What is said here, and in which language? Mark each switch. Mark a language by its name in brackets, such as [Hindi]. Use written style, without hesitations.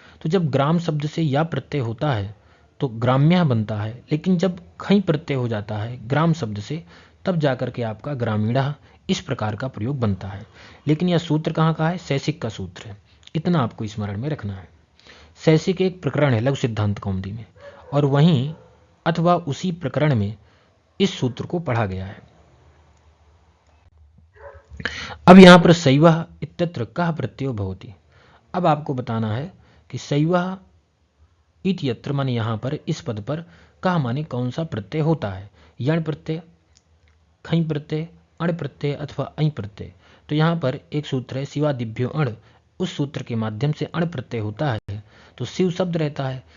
[Hindi] तो जब ग्राम शब्द से या प्रत्यय होता है तो ग्राम्य बनता है, लेकिन जब खई प्रत्यय हो जाता है ग्राम शब्द से, तब जाकर के आपका ग्रामीणा इस प्रकार का प्रयोग बनता है। लेकिन यह सूत्र कहाँ का है? शैसिक का सूत्र है, इतना आपको स्मरण में रखना है। शैसिक एक प्रकरण है लघु सिद्धांत कौमुदी में, और वहीं अथवा उसी प्रकरण में इस सूत्र को पढ़ा गया है। [Sanskrit] अब यहाँ पर शैवः इत्यत्र कः प्रत्ययो भवति। [Hindi] अब आपको बताना है कि [Sanskrit] शैवः इत्यत्र [Hindi] माने यहाँ पर इस पद पर [Sanskrit] कः [Hindi] माने कौन सा प्रत्यय होता है। यण प्रत्यय, खई प्रत्यय, अण प्रत्यय अथवा ऐ प्रत्यय। तो यहाँ पर एक सूत्र है, शिवादिभ्यो अण। उस सूत्र के माध्यम से अण प्रत्यय होता है, तो शिव शब्द रहता है।